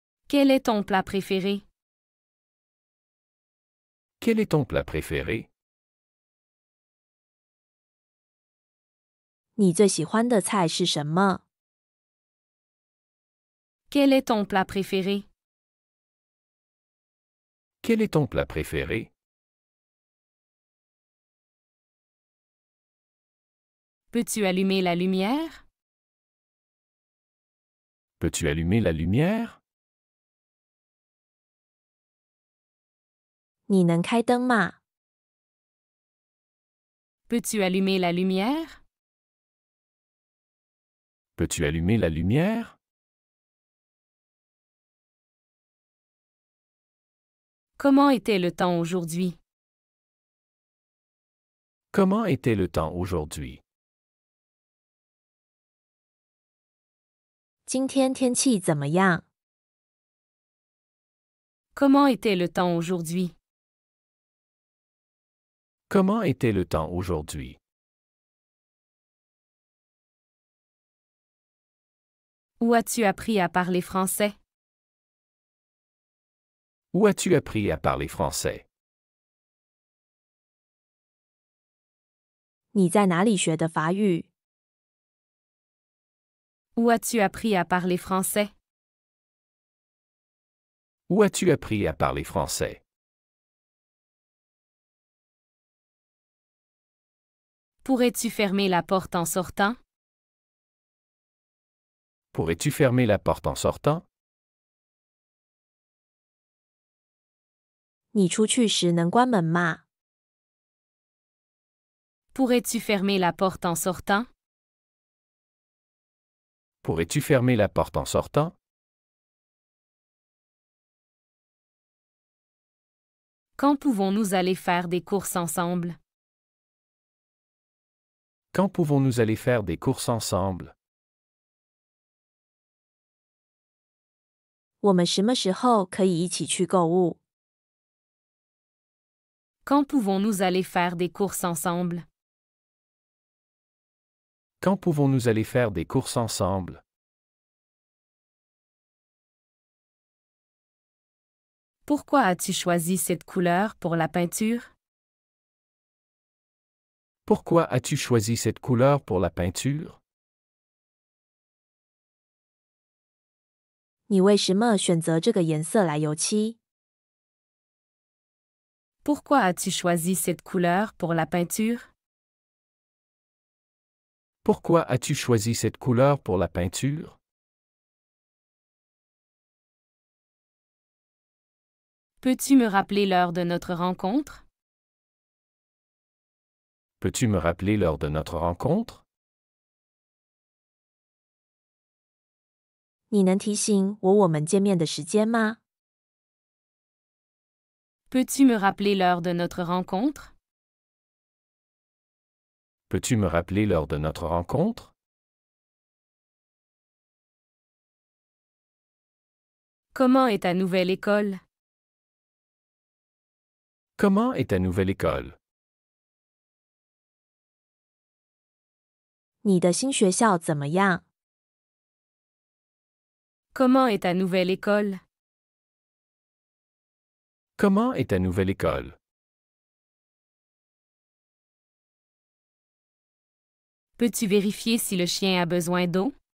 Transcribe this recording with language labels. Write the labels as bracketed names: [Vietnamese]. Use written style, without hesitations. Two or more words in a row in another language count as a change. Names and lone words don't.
[French] Quel est ton plat préféré? Quel est ton plat préféré? [Chinese] 你最喜欢的菜是什么？ [French] Quel est ton plat préféré? Quel est ton plat préféré? Peux-tu allumer la lumière? Peux-tu allumer la lumière? [Chinese] 你能开灯吗？ [French] Peux-tu allumer la lumière? Peux-tu allumer la lumière? Comment était le temps aujourd'hui? Comment était le temps aujourd'hui? [Chinese] 今天天气怎么样？ [French] Comment était le temps aujourd'hui? Comment était le temps aujourd'hui? Où as-tu appris à parler français? Où as-tu appris à parler français? [Chinese] 你在哪里学的法语？ [French] Où as-tu appris à parler français? Où as-tu appris à parler français? Pourrais-tu fermer la porte en sortant? Pourrais-tu fermer la porte en sortant? [Chinese] 你出去时能关门吗？ [French] Pourrais-tu fermer la porte en sortant? Pourrais-tu fermer la porte en sortant? Quand pouvons-nous aller faire des courses ensemble? Quand pouvons-nous aller faire des courses ensemble? [Chinese] 我们什么时候可以一起去购物？ [French] Quand pouvons-nous aller faire des courses ensemble? Quand pouvons-nous aller faire des courses ensemble? Pourquoi as-tu choisi cette couleur pour la peinture? Pourquoi as-tu choisi cette couleur pour la peinture? [Chinese] 你为什么选择这个颜色来油漆？ [French] Pourquoi as-tu choisi cette couleur pour la peinture? Pourquoi as-tu choisi cette couleur pour la peinture? Peux-tu me rappeler l'heure de notre rencontre? Peux-tu me rappeler l'heure de notre rencontre? [Chinese] 你能提醒我们见面的时间吗？ [French] Peux-tu me rappeler l'heure de notre rencontre? Peux-tu me rappeler l'heure de notre rencontre? Comment est ta nouvelle école? Comment est ta nouvelle école? [Chinese] 你的新学校怎么样？ [French] Comment est ta nouvelle école? Comment est ta nouvelle école? Peux-tu vérifier si le chien a besoin d'eau?